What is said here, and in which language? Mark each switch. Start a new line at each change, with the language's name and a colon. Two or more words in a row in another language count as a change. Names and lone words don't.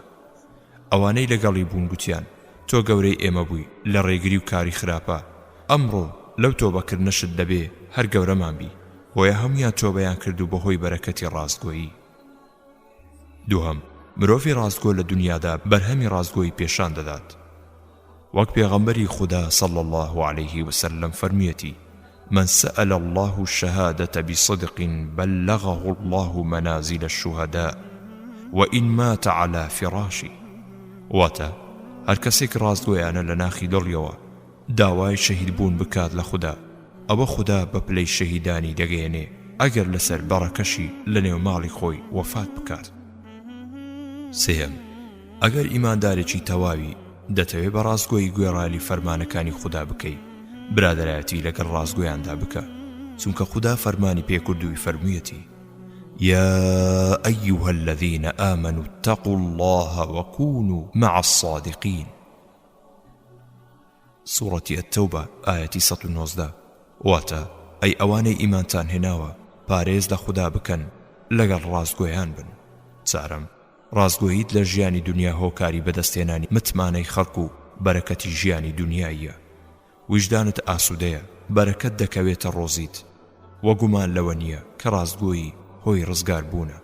Central Kurdish: ئەوانەی لەگەڵی بوون گوتیان: تۆ گەورەی ئێمە بووی لە ڕێگری و کاری خراپە، ئەمڕۆ لەو تۆبەکردنەشت دەبێ هەر گەورەمان بی. بۆیە هەمویان تۆبەیان کرد و بەهۆی بەرەکەتی ڕاستگۆیی. دووهەم، مرۆڤی ڕاستگۆ لە دنیادا بەرهەمی ڕاستگۆیی پێشان دەدات. وەک پێغەمبەری خوددا
Arabic: صلی الله عليه وسلم
Central Kurdish: فەرمیەتی:
Arabic: من سأل الله الشهادة بصدق بلغه الله منازل الشهداء وإن مات على فراشي.
Central Kurdish: واتا هەر کەسێک ڕاستگۆیانە لە ناخی دڵیەوە داوای شەهید بوون بکات لە خوددا، ئەوە خوددا بە پلەی شەهیدانی دەگەیەنێ ئەگەر لەسەر بەڕەکەشی لە نێو ماڵی خۆی وەفات بکات. سێهەم، ئەگەر ئیماندارێکی تەواوی دەتەوێت بە ڕاستگۆیی گوێڕایەلی فەرمانەکانی خوددا بکەی، برادەرایەتی لەگەڵ ڕاستگۆیاندا بکە، چونکە خوددا فەرمانی پێکردووی فەرموویەتی:
Arabic: يا أيها الذين آمنوا اتقوا الله وكونوا مع الصادقين. سورة التوبة آية 119.
Central Kurdish: واتا أي أواني إيمانتان هناوە پارێز لە خوددا بکەن لەگەڵ ڕاستگۆیان بن. چارەم، ڕاستگۆییت لە ژیانی دنیا هۆکاری بەدەستێنانی متمانەی خەڵک و بەرەکەتی ژیانی دنیاییە. وجدانت ئاسوودەیە، بەرەکەت دەکەوێتە ڕۆزیت، وەگومان لەوە نییە کە ڕاستگۆیی هۆی ڕزگار بوونە.